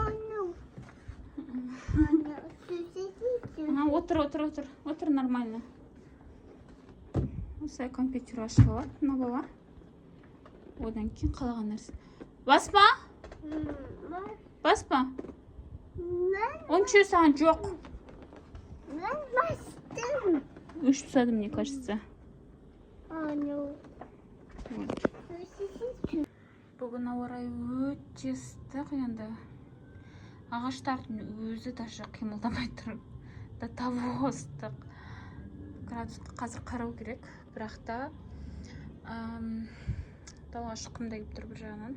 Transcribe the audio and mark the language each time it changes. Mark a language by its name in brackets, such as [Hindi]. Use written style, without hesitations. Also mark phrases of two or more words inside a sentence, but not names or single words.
[Kazakh] Отыр нормально. Осылай компьютер ашып алады, мына бала. Одан кейін қалаған нәрсе. Баспа? Баспа? Онша саған жоқ. [Turkish] Ben bastım. [Kazakh] 3 тусады, [Russian] мне кажется. [Kazakh] Бүгін ауа райы өте ыстық енді. Ағаштардың өзі даже қимылдамай тұр. [Russian] Да того ыстық. [Kazakh] Градусқа қазір қарау керек. Бірақ та далаға шыққым да келіп тұр бір жағынан.